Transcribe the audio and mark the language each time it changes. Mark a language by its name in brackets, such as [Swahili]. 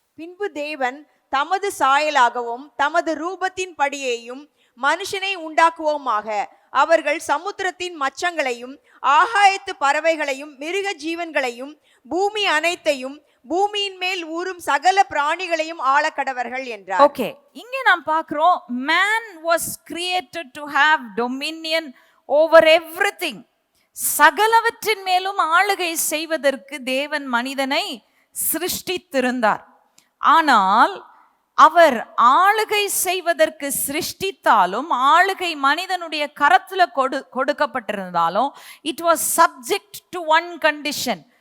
[Tamil] பின்பு தேவன் தமது சாயலாகவும் தமது ரூபத்தின் படியேயும் மனுஷனை உண்டாக்குவோமாக, அவர்கள் சமுத்திரத்தின் மச்சங்களையும் ஆகாயத்து பறவைகளையும் மிருக ஜீவன்களையும் பூமி அனைத்தையும் பூமியின் மேல் ஊறும் சகல பிராணிகளையும் ஆளக்கடவர்கள் என்றார். ஓகே, இங்கே நாம் பார்க்கிறோம், [English] man was created to have dominion over everything. [Tamil] சகலவற்றின் மேலும் ஆளுகை செய்வதற்கு தேவன் மனிதனை சிருஷ்டித்திருந்தார். ஆனால் அவர் ஆளுகை செய்வதற்கு சிருஷ்டித்தாலும், ஆளுகை மனிதனுடைய கரத்துல கொடுக்கப்பட்டிருந்தாலும், [English] it was subject to one condition.